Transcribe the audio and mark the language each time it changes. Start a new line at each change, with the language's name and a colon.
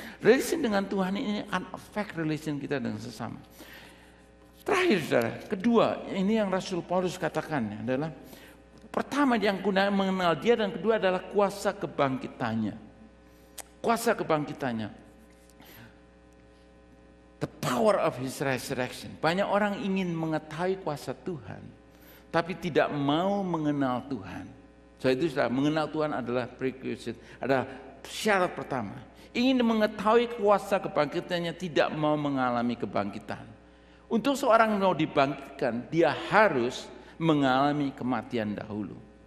Indonesian: Relation dengan Tuhan ini akan affect relation kita dengan sesama. Terakhir, saudara, kedua, ini yang Rasul Paulus katakan adalah pertama yang mengenal Dia, dan kedua adalah kuasa kebangkitannya. Kuasa kebangkitannya.
English: The power of His resurrection.
Indonesian: Banyak orang ingin mengetahui kuasa Tuhan, tapi tidak mau mengenal Tuhan. So itu sudah mengenal Tuhan adalah prerequisite, adalah syarat pertama. Ingin mengetahui kuasa kebangkitannya, tidak mau mengalami kebangkitan. Untuk seorang mau dibangkitkan, dia harus mengalami kematian dahulu.